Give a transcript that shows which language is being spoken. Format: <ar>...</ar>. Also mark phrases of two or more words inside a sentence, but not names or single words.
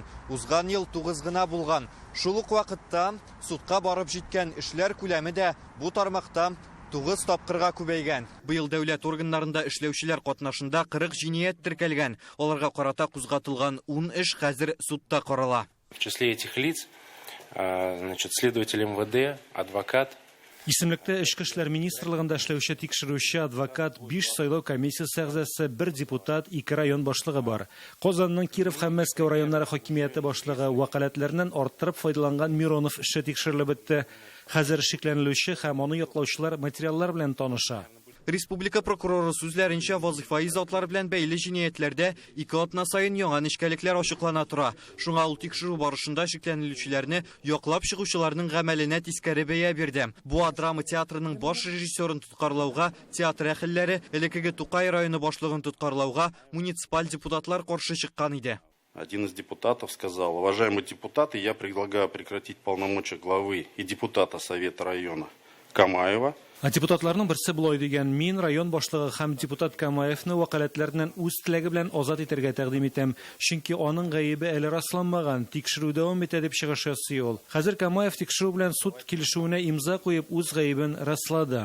<tt>Узган ел 9 гына булган. Шул ук вакытта судка барып җиткән эшләр күләме дә бу тармакта 9 тапкырга күбәйгән. Быел дәүләт органнарында эшләүчеләр катнашында 40 җинаять теркәлгән. Аларга карата кузгатылган 10 эш хәзер судта карала.</tt> <ru>В числе этих лиц, следователь МВД, адвокат.</ru> <tt>Исемлектә Эчке эшләр министрлыгында эшләүче тикшерүче, адвокат, 5 сайлау комиссиясе әгъзасы, 1 депутат, 2 район башлыгы бар. Казанның Киров һәм Мәскәү районнары хакимияте башлыгы вәкаләтләреннән арттырып файдаланган Миронов эше тикшерелеп бетте. Хәзер шикләнелүче һәм аны яклаучылар материаллар белән таныша. Республика прокуроры сүзләренчә, вазыйфаи затлар белән бәйле җинаятләрдә 2 атна сайын яңа нечкәлекләр ачыклана тора. Шуңа ул тикшерү барышында шикләнелүчеләрне яклап чыгучыларның гамәленә тискәре бәя бирде. Бу драма театрының баш режиссерын тоткарлауга, театр әһелләре, элекеге Тукай районы башлыгын тоткарлауга муниципаль депутатлар каршы чыккан иде.</tt> <ru>Один из депутатов сказал: уважаемые депутаты, я предлагаю прекратить полномочия главы и депутата Совета района Камаева.</ru> <tt>Депутатларның берсе булай дигән: мин район башлыгы һәм депутат Камаевны вәкаләтләреннән үз теләге белән азат итәргә тәкъдим итәм. Чөнки аның гаебе әле расланмаган, тикшерү дәвам итә дип чыгыш ясый ул. Хәзер Камаев тикшерү белән суд килешүенә имза куеп үз гаебен раслады.</tt>